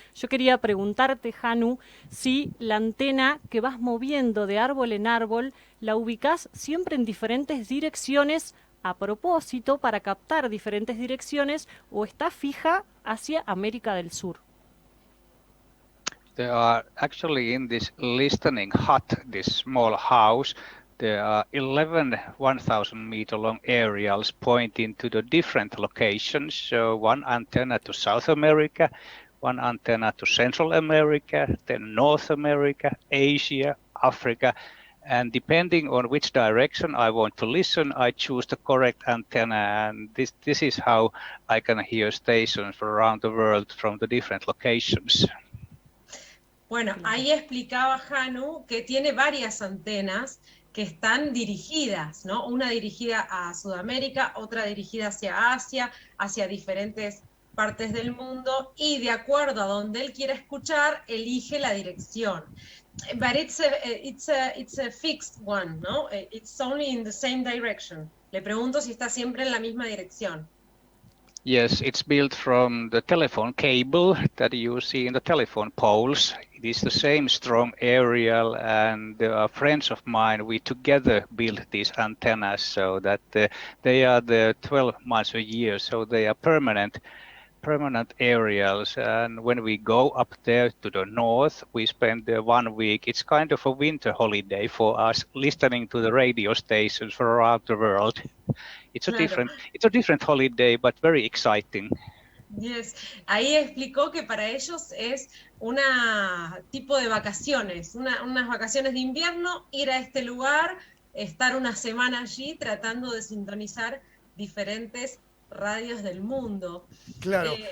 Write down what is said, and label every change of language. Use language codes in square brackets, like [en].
[es] Yo quería preguntarte, Janu, si la antena que vas moviendo de árbol en árbol, la ubicás siempre en diferentes direcciones a propósito para captar diferentes direcciones o está fija hacia América del Sur. [en] There are actually in this listening hut, this small house, there are 11 1,000 meter long aerials pointing to the different locations. So one antenna to South America, one antenna to Central America, then North America, Asia, Africa. And depending on which direction I want to listen, I choose the correct antenna. And this is how I can hear stations around the world from the different locations. [es] Bueno, ahí explicaba Janu que tiene varias antenas que están dirigidas, ¿no? Una dirigida a Sudamérica, otra dirigida hacia Asia, hacia diferentes partes del mundo, y de acuerdo a donde él quiera escuchar, elige la dirección. [en] But it's a fixed one, ¿no? It's only in the same direction. [es] Le pregunto si está siempre en la misma dirección. [en] Yes, it's built from the telephone cable that you see in the telephone poles. It is the same strong aerial, and there are friends of mine. We together built these antennas so that they are the 12 months a year, so they are permanent aerials. And when we go up there to the north, we spend there 1 week. It's kind of a winter holiday for us, listening to the radio stations from around the world. It's a different holiday, but very exciting. Yes. [es] Ahí explicó que para ellos es una tipo de vacaciones, unas vacaciones de invierno, ir a este lugar, estar una semana allí tratando de sintonizar diferentes radios del mundo. Claro,